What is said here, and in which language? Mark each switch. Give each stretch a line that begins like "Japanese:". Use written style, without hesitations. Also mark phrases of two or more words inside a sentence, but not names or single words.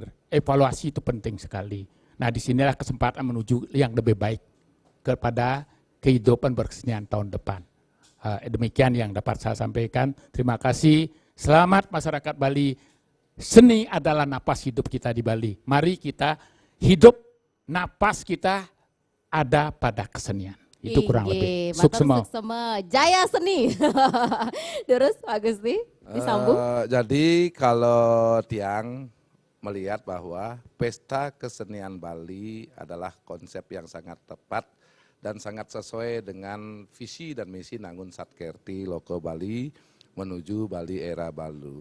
Indonesian: Evaluasi itu penting sekali. Nah, disinilah kesempatan menuju yang lebih baik kepada kehidupan berkesenian tahun depan. Demikian yang dapat saya sampaikan. Terima kasih. Selamat masyarakat Bali. Seni adalah napas hidup kita di Bali. Mari kita hidup, napas kita ada pada kesenian. Itu kurang lebih. Suksema. Jaya seni. Terus Pak Gusti, disambung. Jadi kalau Tiang melihat bahwa Pesta Kesenian Bali adalah konsep yang sangat tepat dan sangat sesuai dengan visi dan misi Nangun Satkerti Loka Bali menuju Bali Era Baru.